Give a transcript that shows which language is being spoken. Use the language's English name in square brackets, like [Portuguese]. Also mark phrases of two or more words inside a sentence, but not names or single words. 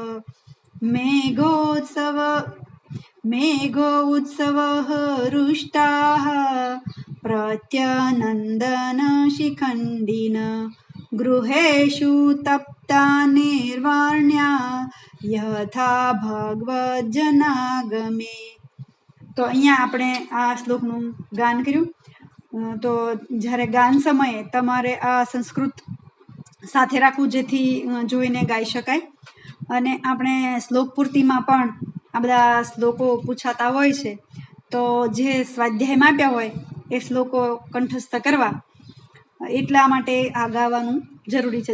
[Sanskrit] मेघोत्सवः रुष्टाः प्रत्यनन्दनशिखण्डिन गृहेषु तप्ता निर्वाण्या यथा भगवज्जनागमे। [Gujarati] તો અહીંયા આપણે આ શ્લોકનું ગાન કર્યું. તો જ્યારે ગાન સમયે તમારે આ સંસ્કૃત સાથે રાખવું જેથી જોઈને ગાઈ શકાય. અને આપણે શ્લોક પૂર્તિમાં પણ આ બધા શ્લોકો પૂછાતા હોય છે, તો જે સ્વાધ્યાયમાં આપ્યા હોય એ શ્લોકો કંઠસ્થ કરવા, એટલા માટે આ ગાવાનું જરૂરી છે.